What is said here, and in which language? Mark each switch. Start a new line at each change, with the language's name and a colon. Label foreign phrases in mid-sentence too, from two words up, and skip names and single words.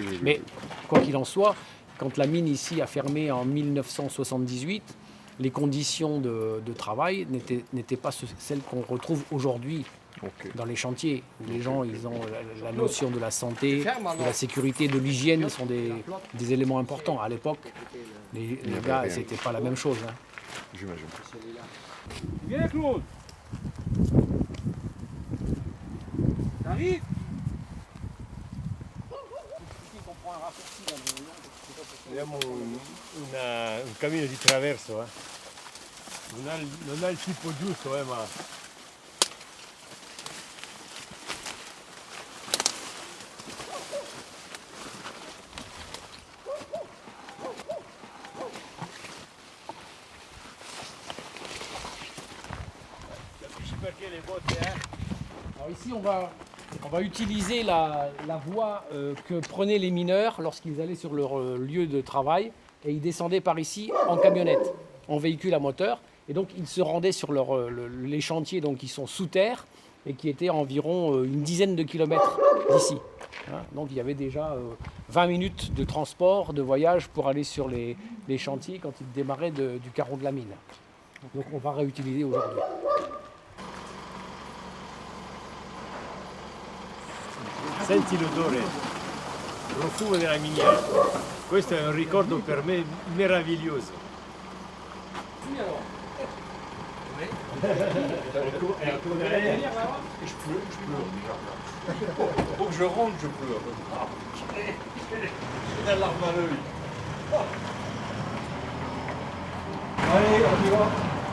French: Mais quoi qu'il en soit, quand la mine ici a fermé en 1978, les conditions de travail n'étaient pas celles qu'on retrouve aujourd'hui dans les chantiers, où les gens ils ont la notion de la santé, de la sécurité, de l'hygiène sont des éléments importants. À l'époque, les gars, c'était pas la même chose. J'imagine. Viens Claude! T'arrives?
Italian: Abbiamo un cammino di traverso, non ha il tipo giusto, ma... Capisci perché le botte,
French: Alors ici, on va utiliser la voie que prenaient les mineurs lorsqu'ils allaient sur leur lieu de travail et ils descendaient par ici en camionnette, en véhicule à moteur. Et donc ils se rendaient sur les chantiers donc, qui sont sous terre et qui étaient à environ une dizaine de kilomètres d'ici. Donc il y avait déjà 20 minutes de transport, de voyage pour aller sur les chantiers quand ils démarraient du carreau de la mine. Donc on va réutiliser aujourd'hui.
Italian: Senti l'odore, il profumo della miniera. Questo è un ricordo per me meraviglioso.
French: Je pleure déjà. Faut que je rentre, je pleure. J'ai la larme à l'œil. Allez, on y va.